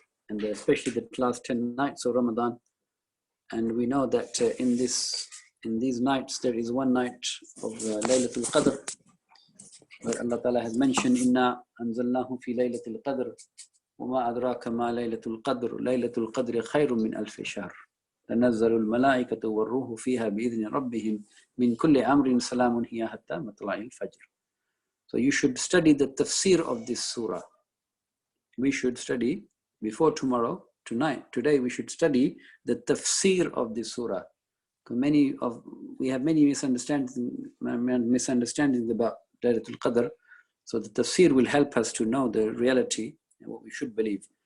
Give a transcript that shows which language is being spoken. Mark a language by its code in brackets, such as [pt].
[en] And especially the last 10 nights of Ramadan. And we know that in these nights, there is one night of Laylatul Qadr, where Allah Ta'ala has mentioned, [ar] Inna anzalnahu fi Laylatul Qadr, wa ma adraka ma Laylatul Qadr, Laylatul Qadr khayrun min alfi shahr. تنزل الملائكة والروح فيها بإذن ربهم من كل أمر سلام هي حتى مطلع الفجر. [en] So you should study the tafsir of this surah. We should study before today we should study the tafsir of this surah. We have many misunderstandings about Laylatul Qadr. So the tafsir will help us to know the reality and what we should believe.